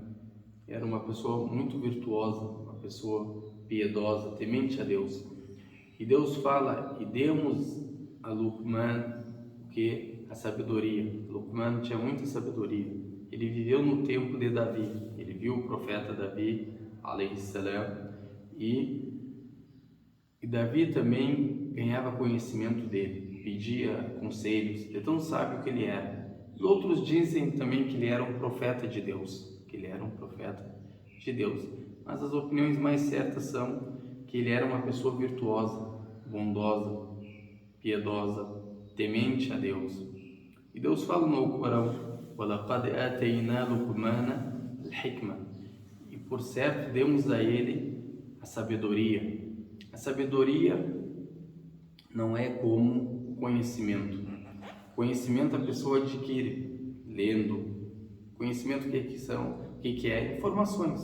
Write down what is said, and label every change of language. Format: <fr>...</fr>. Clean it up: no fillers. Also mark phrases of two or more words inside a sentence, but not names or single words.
<pt>Era uma pessoa muito virtuosa, uma pessoa piedosa, temente a Deus. E Deus fala: e demos a Luqman que a sabedoria. Luqman tinha muita sabedoria. Ele viveu no tempo de Davi. Ele viu o profeta Davi,</pt> <ar>عليه السلام,</ar> <pt>e Davi também ganhava conhecimento dele, pedia conselhos, de tão sábio que ele era. E outros dizem também que ele era um profeta de Deus, Mas as opiniões mais certas são que ele era uma pessoa virtuosa, bondosa, piedosa, temente a Deus. E Deus fala no Corão:</pt> <ar>وَلَقَدْ آتَيْنَا لُقْمَانَ الْحِكْمَةَ.</ar> <pt>E por certo demos a ele a sabedoria. A sabedoria não é como o conhecimento. Conhecimento a pessoa adquire lendo. Conhecimento o que é? Informações.</pt>